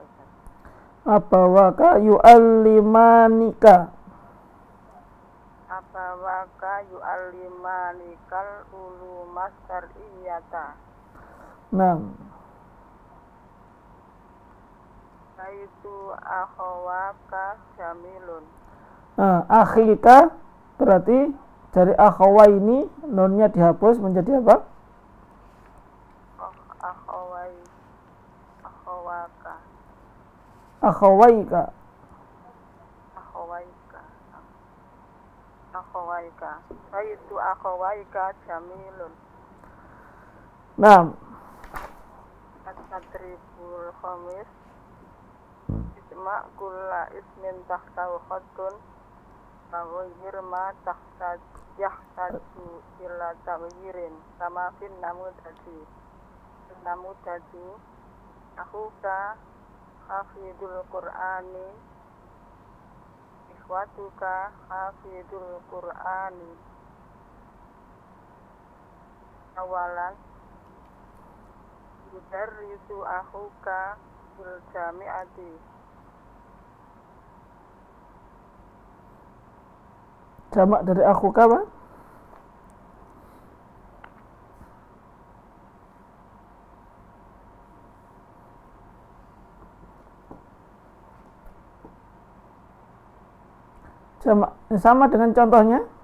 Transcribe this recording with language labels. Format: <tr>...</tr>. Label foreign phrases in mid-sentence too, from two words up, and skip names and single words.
<ar>أبواك يعلمانك. أبواك يعلمانك العلوم الشرعية. Naam. رأيت أخواك جميل.</ar> <id>Akhika berarti dari akhawa ini nunnya dihapus menjadi apa?</id> <ar>Akhawaka. Akhawaika. رأيت أخويك جميل.</ar> <id>Nah,</id> <ar>التدريب الخامس. اسم كل اسم تحته خط. غيّر ما يحتاج إلى تغيير كما في النموذج. أخوك حافظ القرآن. إخوتك حافظ القرآن. أولاً يدرّس أخوك في الجامعة.</ar> <id>jamak dari akhuka apa? Jamak sama dengan contohnya.</id>